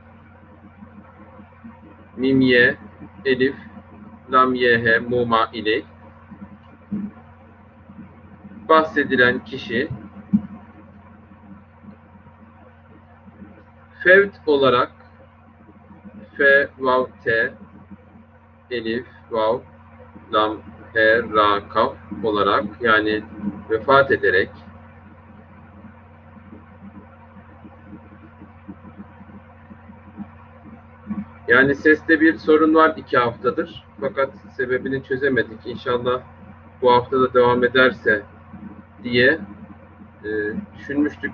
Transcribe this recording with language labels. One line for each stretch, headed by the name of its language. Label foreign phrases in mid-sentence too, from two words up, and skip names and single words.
Turkish: mim, ye, elif, lam, ye, he, muma ile bahsedilen kişi fevt olarak F, vav, T, elif, vav, lam, he, ra, kaf olarak, yani vefat ederek, yani seste bir sorun var 2 haftadır. Fakat sebebini çözemedik. İnşallah bu hafta da devam ederse diye düşünmüştük.